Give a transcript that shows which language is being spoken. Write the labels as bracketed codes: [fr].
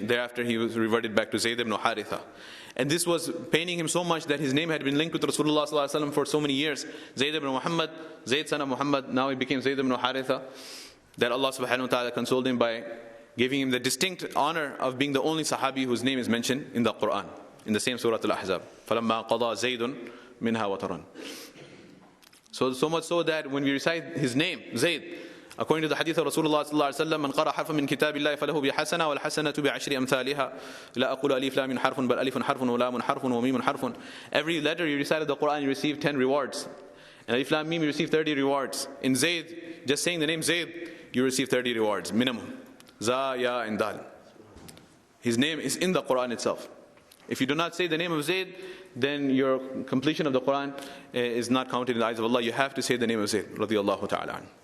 [en] Thereafter, he was reverted back to Zayd ibn Haritha. And this was paining him so much that his name had been linked with Rasulullah sallallahu alaihi wasallam for so many years. Zayd ibn Muhammad, Zayd son of Muhammad, now he became Zayd ibn Haritha. That Allah subhanahu wa ta'ala consoled him by giving him the distinct honor of being the only Sahabi whose name is mentioned in the Quran, in the same Surah Al-Ahzab. [ar] فَلَمَّا قَضَى زَيْدٌ مِنْهَا وَطَرًا. [en] So much so that when we recite his name, Zayd, according to the hadith of Rasulullah sallallahu alaihi wasallam, [ar] مَنْ قَرَأَ حَرْفًا مِنْ كِتَابِ اللَّهِ فَلَهُ بِحَسَنَةٍ وَالْحَسَنَةُ بِعَشْرِ أَمْثَالِهَا لَا أَقُولُ أَلِفْ لَامٍ حَرْفٌ بَلْ أَلِفٌ حَرْفٌ وَلَامٌ حَرْفٌ وَمِيمٌ حَرْفٌ. [en] Every letter you recite of the Quran, you receive 10 rewards. And Alif Lam Mim, you receive 30 rewards. In Zayd, just saying the name Zayd, you receive 30 rewards, minimum. Za, Ya, and Dal. His name is in the Quran itself. If you do not say the name of Zayd, then your completion of the Quran is not counted in the eyes of Allah. You have to say the name of Zayd, radiyallahu ta'ala.